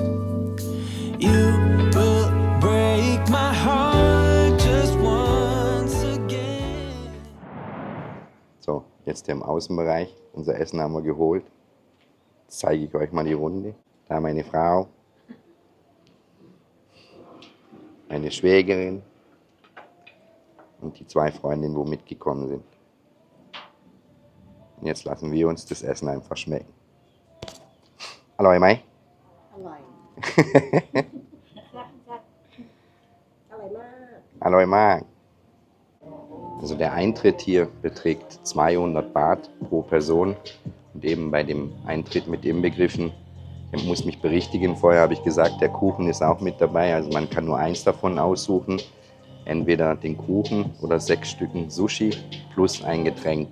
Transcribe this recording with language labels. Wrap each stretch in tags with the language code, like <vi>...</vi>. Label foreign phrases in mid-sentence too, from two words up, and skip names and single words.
<en>You will break my heart just once.</en> <de>Jetzt hier im Außenbereich. Unser Essen haben wir geholt. Jetzt zeige ich euch mal die Runde. Da meine Frau, meine Schwägerin und die 2 Freundinnen, wo mitgekommen sind. Und jetzt lassen wir uns das Essen einfach schmecken. Hallo, Mai.</de> <th>อร่อย อร่อยมาก</th> <de>Hallo, Mai. Also der Eintritt hier beträgt 200 Baht pro Person. Und eben bei dem Eintritt mit inbegriffen, ich muss mich berichtigen, vorher habe ich gesagt, der Kuchen ist auch mit dabei. Also man kann nur eins davon aussuchen. Entweder den Kuchen oder 6 Stücken Sushi plus ein Getränk.</de>